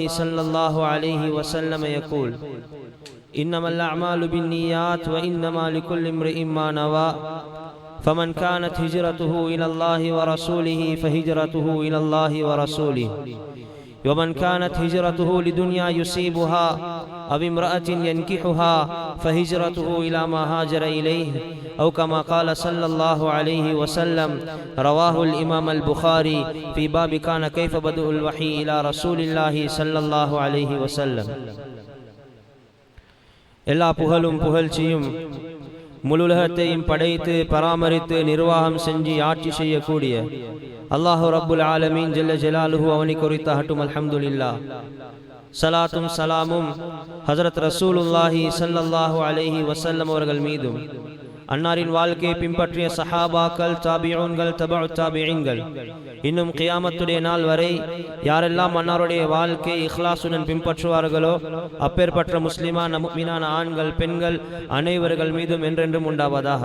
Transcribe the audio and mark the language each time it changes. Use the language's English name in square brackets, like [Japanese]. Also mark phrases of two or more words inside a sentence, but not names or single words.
[Arabic] صلى الله عليه وسلم يقول إنما الأعمال بالنيات وإنما لكل امرئ ما نوى فمن كانت هجرته إلى الله ورسوله فهجرته إلى الله ورسوله ومن كانت هجرته لدنيا يصيبها أو امرأة ينكحها فهجرته إلى ما هاجر إليه أو كما قال صلى الله عليه وسلم. رواه الإمام البخاري في باب كان كيف بدء الوحي إلى رسول الله صلى الله عليه وسلم. [Tamil] எல்லா புகழும் புகழ்ச்சியும் முழுலகத்தையும் படைத்து பராமரித்து நிர்வாகம் செஞ்சு ஆட்சி செய்யக்கூடிய [Arabic] الله رب العالمين جل جلاله [Tamil] அவனை குறித்தாகட்டும். அல்ஹம்துலில்லாஹ். சலாத்தும் சலாமும் ஹஜரத் [Arabic] رسول الله صلى الله عليه وسلم [Tamil] அவர்கள் மீதும் அன்னாரின் வாழ்க்கையை பின்பற்றிய சஹாபாக்கள், தாபிஊன்கள், தபஉ தாபிஈன்கள், இன்னும் கியாமத்துடைய நாள் வரை யாரெல்லாம் அன்னாருடைய வாழ்க்கையை இஹ்லாசுடன் பின்பற்றுவார்களோ அப்பேற்பட்ட முஸ்லிமான முஃமினான ஆண்கள், பெண்கள் அனைவர்கள் மீதும் என்றென்றும் உண்டாவதாக.